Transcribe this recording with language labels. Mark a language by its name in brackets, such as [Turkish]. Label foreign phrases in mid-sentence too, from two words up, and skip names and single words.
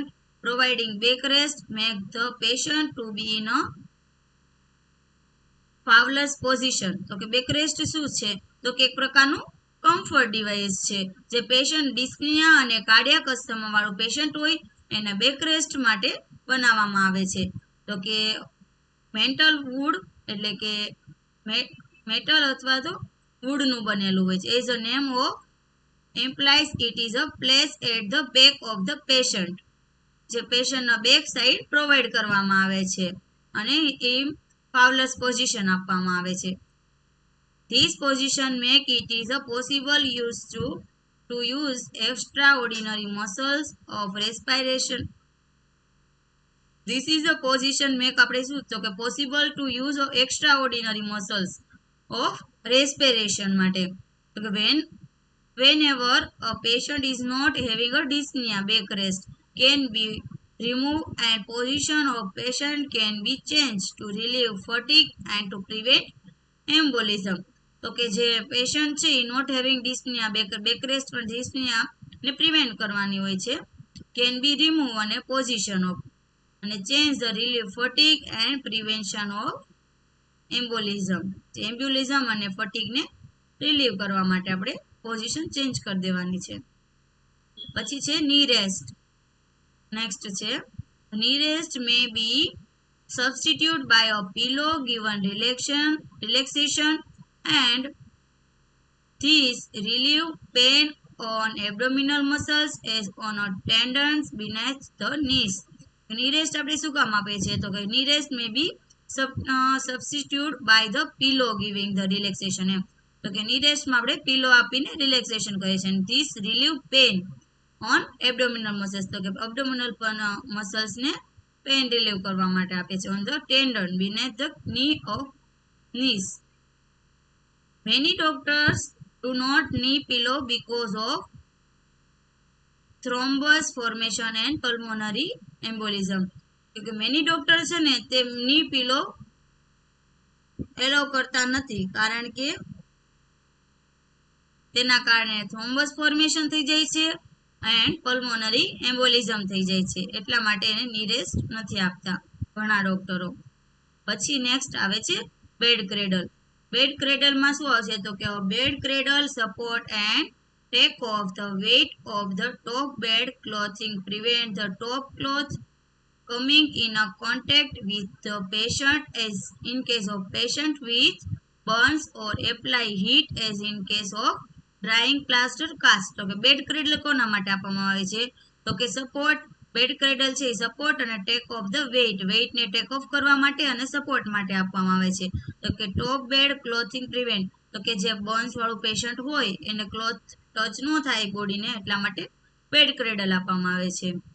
[English] Providing back rest make the patient to be in a Fowler's position. [Gujarati] તો કે [English] back rest [Gujarati] શું છે તો કે એક પ્રકારનું [English] comfort device [Gujarati] છે, જે [English] patient dyspnea [Gujarati] અને [English] cardiac asthma [Gujarati] વાળું પેશન્ટ હોય એને [English] back rest [Gujarati] માટે બનાવવામાં આવે છે. તો કે [English] mental wood [Gujarati] એટલે કે મેટલ અથવા તો વુડનું બનેલું હોય છે. [English] as a name of implies it is a place at the back of the patient, [Gujarati] જે પેશન્ટના [English] back side [Gujarati] પ્રોવાઈડ કરવામાં આવે છે, અને એ [English] Fowler's position [Gujarati] આપવામાં આવે છે. [English] This position make it is a possible use to use extraordinary muscles of respiration. This is a position make [Gujarati] આપણે શું તો કે [English] possible to use of extraordinary muscles of respiration માટે. [Gujarati] તો કે [English] whenever a patient is not having a dyspnea, back rest can be removed and position of patient can be changed to relieve fatigue and to prevent embolism. [Gujarati] તો કે જે પેશન્ટ છે એ [English] not having dyspnea back rest [Gujarati] પણ ડિસ્પનિયાને પ્રિવેન્ટ કરવાની હોય છે, [English] can be remove અને position of, અને change the relief fatigue and prevention of embolism. [Gujarati] એમ્બ્યુલિઝમ અને ફટીગને રિલીવ કરવા માટે આપણે [English] position change [Gujarati] કરી દેવાની છે. પછી છે [English] knee rest. Next છે knee rest may be substituted by a pillow given relaxation and this relieve pain on abdominal muscles as on a tendons beneath the knees. knee rest [Gujarati] આપણે શું કામ આપે છે તો કે [English] knee rest may be substituted by the pillow giving the relaxation. [Gujarati] એમ તો કે [English] knee rest [Gujarati] માં આપણે પિલો આપીને રિલેક્સેશન કરીએ છીએ. [English] this relieve pain on abdominal muscles, [Gujarati] તો કે [English] abdominal muscles [Gujarati] ને [English] pain relieve [Gujarati] કરવા માટે આપે છે. [English] on the tendon beneath the knee of knees. Many doctors do not knee pillow because of thrombus formation and pulmonary embolism. [Gujarati] કે [English] many doctors [Gujarati] છે ને તે [English] knee pillow [Gujarati] એલો કરતા નથી, કારણ કે તેના કારણે [English] thrombus formation [Gujarati] થઈ જાય છે [English] and pulmonary embolism [Gujarati] થઈ જાય છે, એટલા માટે એને [English] knee rest [Gujarati] નથી આપતા ઘણા ડોક્ટરો. પછી નેક્સ્ટ આવે છે [English] bed cradle. [Gujarati] બેડ ક્રેડલમાં શું આવશે તો કે [English] bed cradle support and take off the weight of the top bed clothing prevent the top cloth coming in a contact with the patient as in case of patient with burns or apply heat as in case of drying plaster cast. [Gujarati] તો કે [English] bed cradle [Gujarati] કોના માટે આપવામાં આવે છે તો કે સપોર્ટ. [English] bed cradle [Gujarati] છે એ સપોર્ટ અને [English] take off the [Gujarati] વેઇટને [English] take off [Gujarati] કરવા માટે અને સપોર્ટ માટે આપવામાં આવે છે. તો કે [English] top bed clothing prevent, [Gujarati] તો કે જે બર્ન્સ વાળું પેશન્ટ હોય એને [English] cloth touch [Gujarati] ન થાય બોડીને, એટલા માટે [English] bed cradle [Gujarati] આપવામાં આવે છે.